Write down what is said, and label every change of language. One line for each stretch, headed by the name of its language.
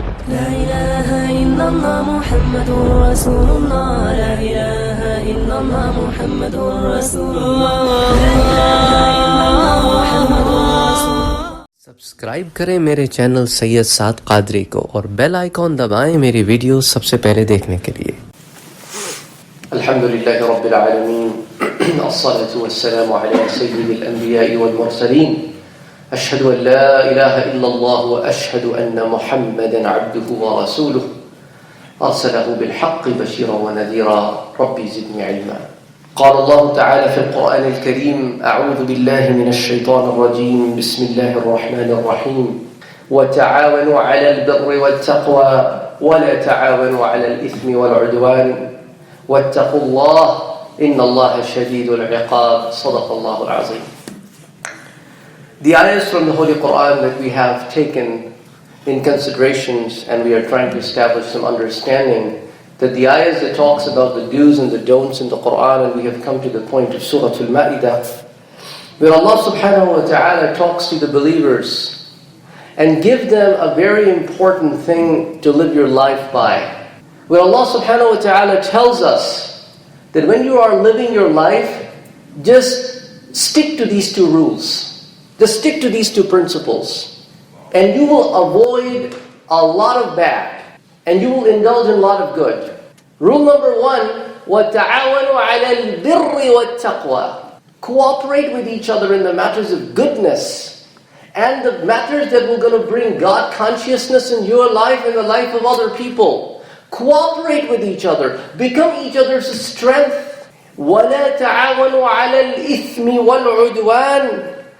Arabic: لا إله إلا الله محمد رسول الله لا إله إلا الله محمد رسول الله لا إله إلا الله محمد رسول الله.
Hindi: Subscribe करें मेरे channel Syed साद कादरी को और बेल आइकॉन दबाएं मेरी वीडियो सबसे पहले देखने के लिए.
Arabic: अल्हम्दुलिल्लाहि रब्बिल आलमीन अस्सलातु वस्सलामु अला सय्यिदिल अंबिया'i वल मुरसलीन अशहदु अन ला इलाहा इल्लल्लाह व अशहदु अन्ना मुहम्मदन अब्दुहु व रसूलुहु अरसलहु बिल हक़्क़ि बशीरन व नज़ीरा रब्बि ज़िदनी इल्मा. قال الله تعالى في القرآن الكريم أعوذ بالله من الشيطان الرجيم بسم الله الرحمن الرحيم وتعاونوا على البر والتقوى ولا تعاونوا على الإثم والعدوان واتقوا الله إن الله شديد العقاب صدق الله العظيم.
English: The ayahs from the Holy Quran that we have taken in considerations and we are trying to establish some understanding that the ayahs that talks about the do's and the don'ts in the Quran, and we have come to the point of Surah Maidah, where Allah subhanahu wa ta'ala talks to the believers and give them a very important thing to live your life by. Where Allah subhanahu wa ta'ala tells us that when you are living your life, just stick to these two rules. Just stick to these two principles. And you will avoid a lot of bad. And you will indulge in a lot of good.
Arabic: Rule number 1, وَتَعَاوَنُوا عَلَى الْبِرِّ وَالتَّقْوَى.
English: Cooperate with each other in the matters of goodness and the matters that will going to bring God consciousness in your life and the life of other people. Cooperate with each other. Become each other's strength.
Arabic: وَلَا تَعَاوَنُوا عَلَى الْإِثْمِ وَالْعُدْوَانِ.